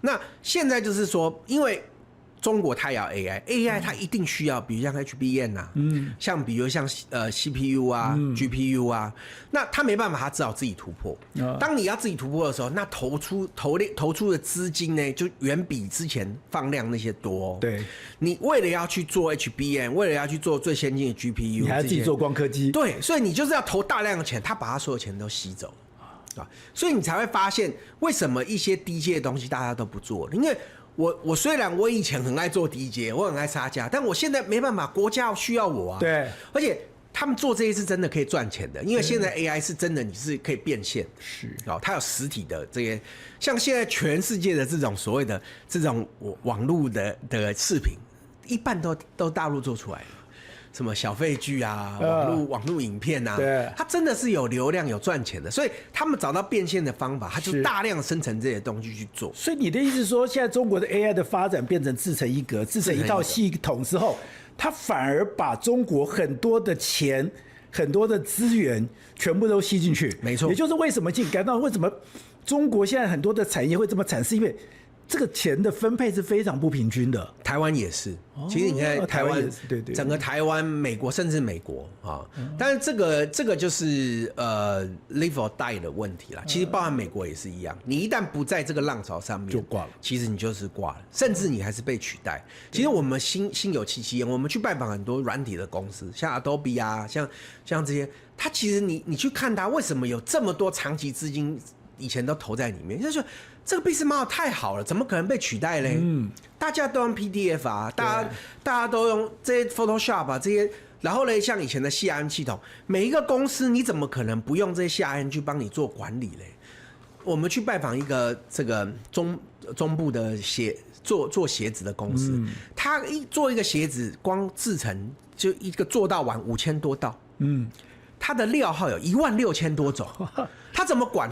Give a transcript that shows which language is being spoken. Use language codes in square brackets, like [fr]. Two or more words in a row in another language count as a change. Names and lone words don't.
[zh] 那現在就是說，因為中國它要 AI 它一定需要，比如像 HBM 啊，像比如像CPU 啊、GPU 啊，那它沒辦法，它只好自己突破。當你要自己突破的時候，那投出的資金呢，就遠比之前放量那些多哦。對，你為了要去做 HBM， 為了要去做最先進的 GPU，你還要自己做光刻機。對，所以你就是要投大量的錢，他把他所有錢都吸走啊，所以你才會發現為什麼一些低階的東西大家都不做，因為我雖然我以前很愛做低階，我很愛殺價，但我現在沒辦法，國家需要我啊。對，而且他們做這些是真的可以賺錢的，因為現在 AI 是真的，你是可以變現，是哦，它有實體的這些，像現在全世界的這種所謂的這種網絡的視頻，一半都大陸做出來了。什麼小廢劇啊，網絡影片啊，對，它真的是有流量、有賺錢的，所以他們找到變現的方法，他就大量生成這些東西去做。所以你的意思是說，現在中國的 AI 的發展變成自成一格、自成一套系統之後，它反而把中國很多的錢、很多的資源全部都吸進去。沒錯，也就是為什麼感到為什麼中國現在很多的產業會這麼慘，是因為這個錢的分配是非常不平均的。台灣也是，其實你看台灣，對對，整個台灣、美國甚至美國啊，但是這個就是 [en] live or die [zh] 的問題啦。其實包含美國也是一樣，你一旦不在這個浪潮上面，就掛了。其實你就是掛了，甚至你還是被取代。其實我們心有戚戚焉，我們去拜訪很多軟體的公司，像 Adobe 啊，像這些，它其實你去看它為什麼有這麼多長期資金，以前都投在裡面，就是說這個 [en] business model [zh] 太好了，怎麼可能被取代嘞？大家都用 PDF 啊，大家都用這些 Photoshop 啊，這些，然後呢，像以前的 CRM 系統，每一個公司你怎麼可能不用這些 CRM 去幫你做管理嘞？我們去拜訪一個這個中部的做鞋子的公司，他做一個鞋子，光製程就一個做到完5000多道，他的料號有16000多種，他怎麼管？